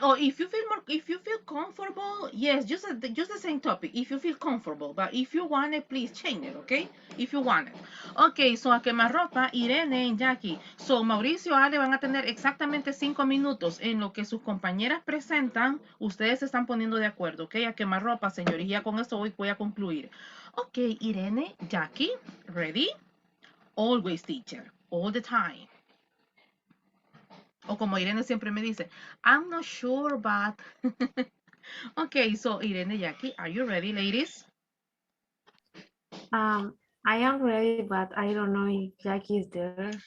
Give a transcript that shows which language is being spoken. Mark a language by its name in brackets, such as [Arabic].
[English] Or if you feel comfortable, yes, just the same topic, if you feel comfortable, but if you want it, please change it, okay? If you want it. Okay, so [Spanish] a quemarropa, Irene y Jackie. So, Mauricio y Ale van a tener exactamente 5 minutos en lo que sus compañeras presentan. Ustedes se están poniendo de acuerdo, ok? A quemarropa, señores, y ya con esto voy a concluir. [English] Ok, Irene, Jackie, ready? Always, teacher, all the time. [Spanish] O como Irene siempre me dice, [English] I'm not sure, but... Okay, so Irene, Jackie, are you ready, ladies? I am ready, but I don't know if Jackie is there.